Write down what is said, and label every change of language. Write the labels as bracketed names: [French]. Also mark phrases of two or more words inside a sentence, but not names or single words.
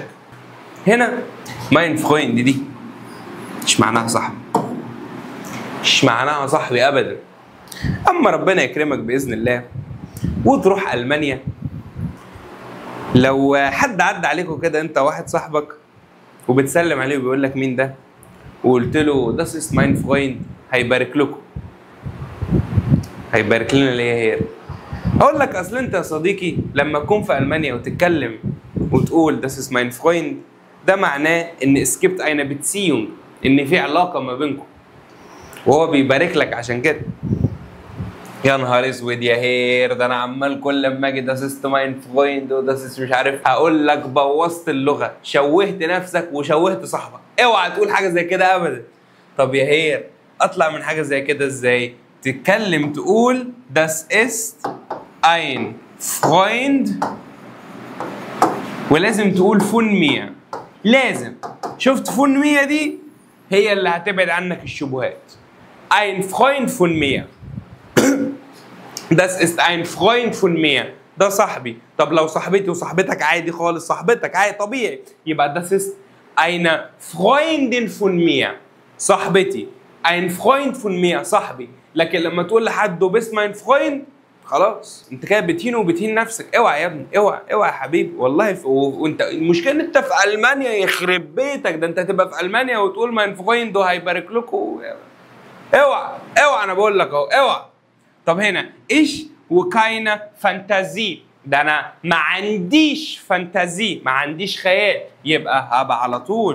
[Arabic] هنا [German] mein Freund [Arabic] دي مش معناها صاحبي، مش معناها صاحبي ابدا. اما ربنا يكرمك باذن الله وتروح المانيا، لو حد عدى عليكم كده انت واحد صاحبك وبتسلم عليه وبيقول لك مين ده، وقلت له ده [German] ist mein Freund، [Arabic] هيبارك لكم، هيبارك لنا ليه هي. اقول لك اصل انت يا صديقي لما تكون في المانيا وتتكلم وتقول [German] das ist mein Freund، [Arabic] ده معناه ان [German] es gibt eine Beziehung، [Arabic] ان في علاقه ما بينكم، وهو بيبارك لك عشان كده. يا نهار اسود يا هير، ده انا عمال كل ما اجي [German] das ist mein Freund [Arabic] وده مش عارف، هقول لك بوظت اللغه، شوهت نفسك وشوهت صاحبك، اوعى تقول حاجه زي كده ابدا. طب يا هير اطلع من حاجه زي كده ازاي؟ تتكلم تقول [German] das ist ein Freund، [Arabic] ولازم تقول [German] von mir، [Arabic] لازم. شفت [German] von mir [Arabic] دي هي اللي هتبعد عنك الشبهات. [German] ein Freund von mir das ist ein Freund von mir، [Arabic] ده صاحبي. طب لو صاحبتي وصاحبتك عادي خالص، صاحبتك عادي طبيعي، يبقى [German] das ist eine Freundin von mir، [Arabic] صاحبتي. [German] ein Freund von mir [Arabic] صاحبي. لكن لما تقول لحد [German] du bist mein Freund، [Arabic] خلاص انت كده بتهينه وبتهين نفسك. اوعى يا ابني، اوعى يا حبيبي، والله وانت المشكله ان انت في المانيا، يخرب بيتك، ده انت هتبقى في المانيا وتقول [German] mein Freund [Arabic] وهيبارك لكم. اوعى انا بقول لك اهو، اوعى. طب هنا ايش وكاينه فانتازي، ده انا ما عنديش فانتازي، ما عنديش خيال، يبقى هبقى على طول.